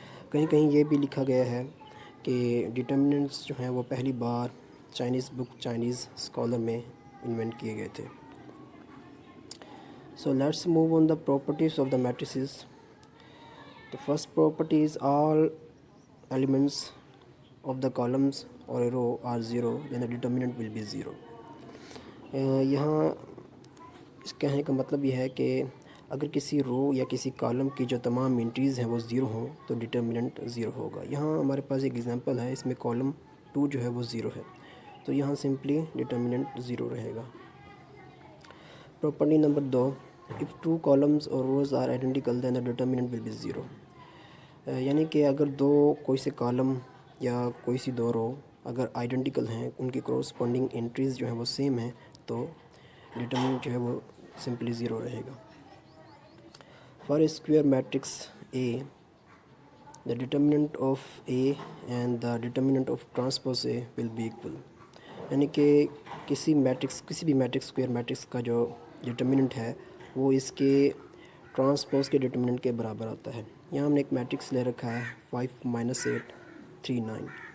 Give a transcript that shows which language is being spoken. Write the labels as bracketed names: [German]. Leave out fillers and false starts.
[Urdu] کہیں یہ بھی لکھا گیا ہے کہ ڈٹرمننٹس جو ہیں وہ پہلی بار چائنیز اسکالر میں انوینٹ کیے گئے تھے. [English] So let's move on the properties of the matrices. The first property is all elements of the columns or a row are 0, then the determinant will be 0. [Urdu] یہاں اس کہنے کا مطلب یہ ہے کہ اگر کسی رو یا کسی کالم کی جو تمام انٹریز ہیں وہ 0 ہوں تو ڈٹرمننٹ 0 ہوگا. یہاں ہمارے پاس ایک ایگزامپل ہے، اس میں کالم 2 جو ہے وہ 0 ہے، تو یہاں سمپلی ڈٹرمننٹ 0 رہے گا. [English] Property number 2: if two columns or rows are identical then the determinant will be 0. [Urdu] یعنی کہ اگر کوئی سے کالم یا کوئی سی دو رو اگر آئیڈینٹیکل ہیں، ان کی کورسپونڈنگ انٹریز جو ہیں وہ سیم ہیں، تو ڈٹرمنٹ جو ہے وہ سمپلی 0 رہے گا. [English] For a square matrix A, the determinant of A and the determinant of transpose A will be equal. [Urdu] یعنی کہ کسی بھی میٹرکس اسکوئر میٹرکس کا جو ڈٹرمننٹ ہے وہ اس کے ٹرانسپوز کے ڈٹرمننٹ کے برابر آتا ہے. یہاں ہم نے ایک میٹرکس لے رکھا ہے 5 8 3 9.